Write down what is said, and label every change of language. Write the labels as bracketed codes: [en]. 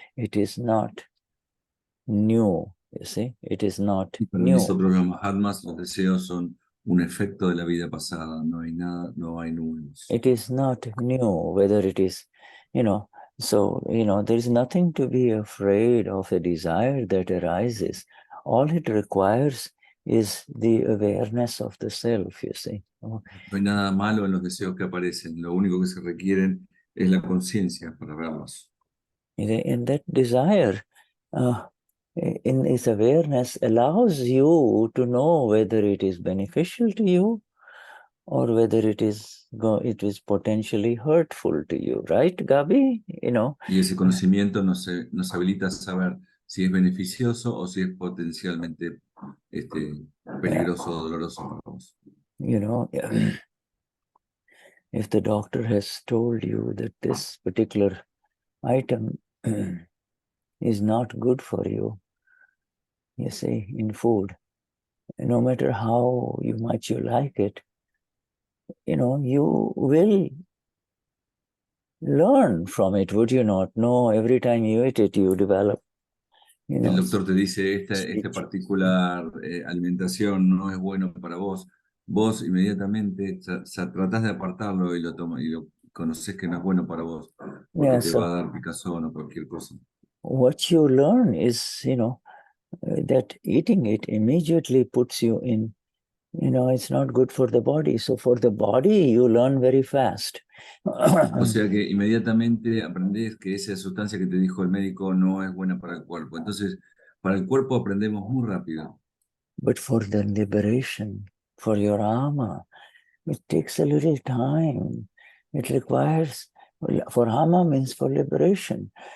[en] It is not new, you see, it is not [es] Para [en] new. [es] nosotros los Mahatmas, los deseos son un efecto de la vida pasada, no hay nada, no hay nuevos. [en] It is not new, whether it is, you know, so, you know, there is nothing to be afraid of a desire that arises. All it requires is the awareness of the self, you see. [es] No hay nada malo en los deseos que aparecen, lo único que se requieren es la conciencia para verlos. [en] And that desire, in its awareness, allows you to know whether it is beneficial to you or whether it is potentially hurtful to you, right, Gabi? You know. [es] Y ese conocimiento nos habilita a saber si es beneficioso o si es potencialmente peligroso o doloroso para vos. [en] You know, if the doctor has told you that this particular item is not good for you, you see, in food, no matter how much you like it, you know, you will learn from it, would you not? No, every time you eat it, you develop, you know. [es] El doctor te dice, esta particular alimentación no es bueno para vos. Vos inmediatamente tratás de apartarlo y lo tomas y lo conoces que no es bueno para vos, porque te va a dar picazón o cualquier cosa. [en] What you learn is, you know, that eating it immediately puts you in, you know, it's not good for the body. So for the body, you learn very fast. [es] O sea que inmediatamente aprendés que esa sustancia que te dijo el médico no es buena para el cuerpo. Entonces, para el cuerpo aprendemos muy rápido. [en] But for the liberation, for your ama, it takes a little time. It requires, for ama means for liberation.